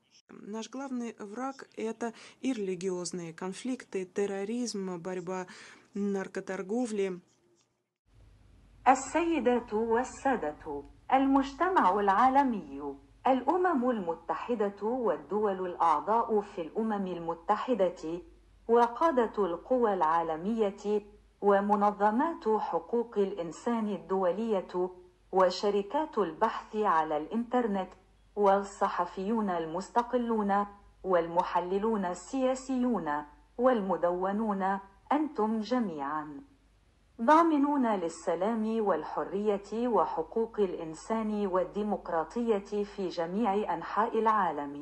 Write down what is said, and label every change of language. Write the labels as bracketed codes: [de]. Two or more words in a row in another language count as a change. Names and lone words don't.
[ru] Наш главный враг — это и религиозные конфликты, терроризм, борьба, наркоторговля. [ar] السيدات والسادة، المجتمع العالمي، الأمم المتحدة والدول الأعضاء في الأمم المتحدة وقادة القوى العالمية ومنظمات حقوق الإنسان الدولية وشركات البحث على الإنترنت والصحفيون المستقلون والمحللون السياسيون والمدونون، أنتم جميعا ضامنون للسلام والحرية وحقوق الإنسان والديمقراطية في جميع أنحاء العالم.